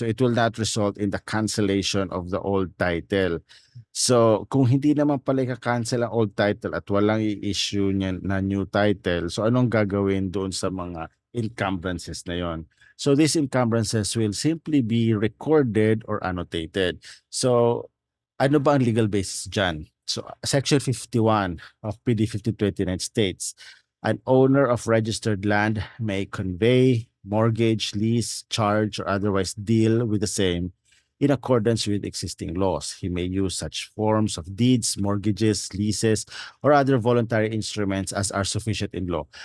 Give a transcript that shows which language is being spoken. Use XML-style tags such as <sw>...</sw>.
<en>So it will not result in the cancellation of the old title.</en> <tl>So kung hindi naman pala i-cancel ang old title at walang i-issue niyan na new title, so anong gagawin doon sa mga encumbrances na yon?</tl> <en>So these encumbrances will simply be recorded or annotated.</en> <tl>So ano ba ang legal basis dyan?</tl> <en>So Section 51 of PD 1529 states, an owner of registered land may convey, mortgage, lease, charge, or otherwise deal with the same in accordance with existing laws. He may use such forms of deeds, mortgages, leases, or other voluntary instruments as are sufficient in law.</en>